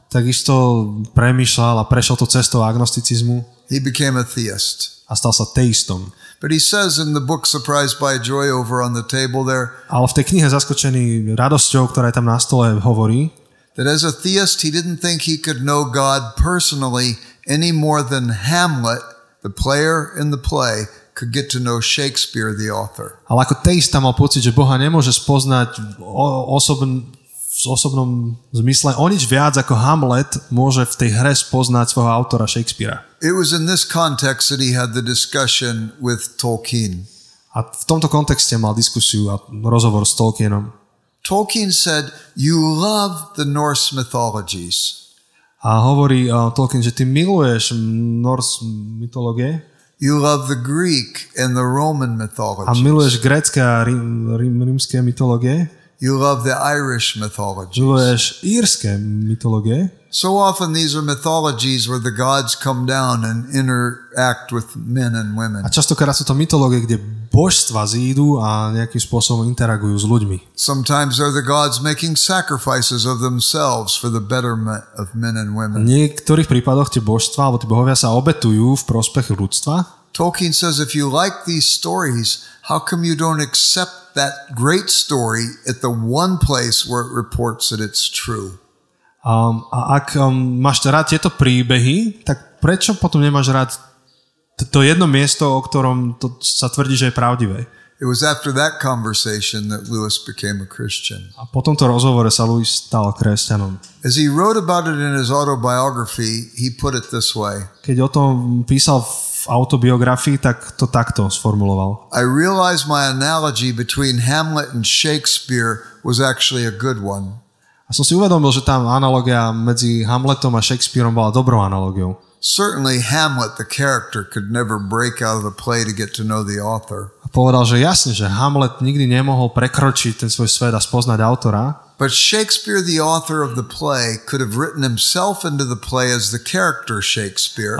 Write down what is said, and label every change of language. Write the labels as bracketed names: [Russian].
[Slovak] Takisto premýšľal a prešiel tou cestou agnosticizmu. [English] He became a theist. [Slovak] A stal sa teistom. [English] But he says in the book Surprised by Joy over on the table there. [Slovak] Ale v tej knihe Zaskočený radosťou, ktorá je tam na stole, hovorí, [English] that as a theist he didn't think he could know God personally any more than Hamlet, the player in the play, could get to know Shakespeare, the author. [Slovak] Ale ako teista mal pocit, že Boha nemôže spoznať v osobnom zmysle o nič viac ako Hamlet môže v tej hre spoznať svojho autora Shakespearea. [English] It was in this context that he had the discussion with Tolkien. [Slovak] A v tomto kontexte mal diskusiu a rozhovor s Tolkienom. [English] Tolkien said, "You love the Norse mythologies." [Slovak] A hovorí Tolkien, že ty miluješ Norse mytológie. [English] You love the Greek and the Roman [Slovak] A [English] mythologies. [Slovak] miluješ grécke a rímske mytológie. [English] You love the Irish mythologies. [Slovak] Miluješ írske mytológie. [English] So often these are mythologies where the gods come down and interact with men and women. [Slovak] A častokrát sú to mytológie, kde božstva zídu a nejakým spôsobom interagujú s ľuďmi. [English] Sometimes they're the gods making sacrifices of themselves for the betterment of men and [Slovak] V [English] women. [Slovak] niektorých prípadoch tie božstva alebo tí bohovia sa obetujú v prospech ľudstva. [English] Tolkien says if you like these stories, how come you don't accept that great story at the one place where it reports that it's true? [Slovak] A ak máš rád tieto príbehy, tak prečo potom nemáš rád to jedno miesto, o ktorom to sa tvrdí, že je pravdivé? [English] It was after that conversation that Lewis became a Christian. [Slovak] A po tomto rozhovore sa Lewis stal kresťanom. [English] As he wrote about it in his autobiography, he put it this way. [Slovak] Keď o tom písal v autobiografii, tak to takto sformuloval. [English] I realized my analogy between Hamlet and Shakespeare was actually a good one. [Slovak] A som si uvedomil, že tá analogia medzi Hamletom a Shakespearom bola dobrou analogiou. [English] Certainly Hamlet, the character, could never break out of the play to get to know the author. [Slovak] A povedal, že jasne, že Hamlet nikdy nemohol prekročiť ten svoj svet a spoznať autora. [English] But Shakespeare, the author of the play, could have written himself into the play as the character Shakespeare.